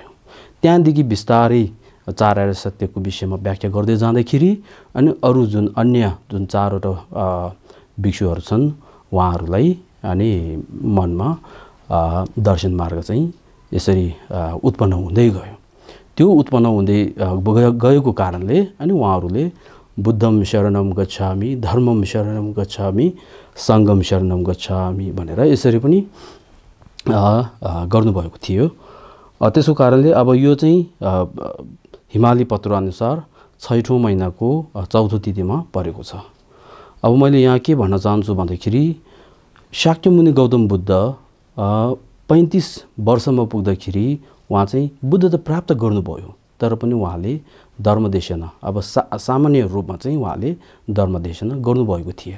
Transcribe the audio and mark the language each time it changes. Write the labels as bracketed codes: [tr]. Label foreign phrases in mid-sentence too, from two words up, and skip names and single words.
[ne] त्यहाँदेखि बिस्तारै 4 आर्य सत्यको विषयमा व्याख्या गर्दै जाँदाखेरि अनि अरू जुन अन्य जुन 4वटा भिक्षुहरू छन् उहाँहरूलाई अनि मनमा दर्शन मार्ग चाहिँ यसरी उत्पन्न हुँदै गयो। त्यो उत्पन्न हुँदै गएको कारणले अनि उहाँहरूले [pi] बुद्धम शरणम गच्छामि, धर्मम शरणम गच्छामि, सङ्गम शरणम गच्छामि [ne] भनेर यसरी पनि गर्नुभएको थियो। त्यसको कारणले अब यो चाहिँ हिमाली पत्र अनुसार 6औं महिनाको 4औं तिथिमा परेको छ। अब मैले यहाँ के भन्न चाहन्छु भन्दाखेरि शाक्यमुनि गौतम बुद्ध 35 वर्षमा पुग्दाखेरि उहाँ चाहिँ बुद्धता प्राप्त गर्नुभयो, तर पनि उहाँले धर्मदेशना अब सामान्य रूपमा चाहिँ उहाँले धर्मदेशना गर्नुभएको थिएन।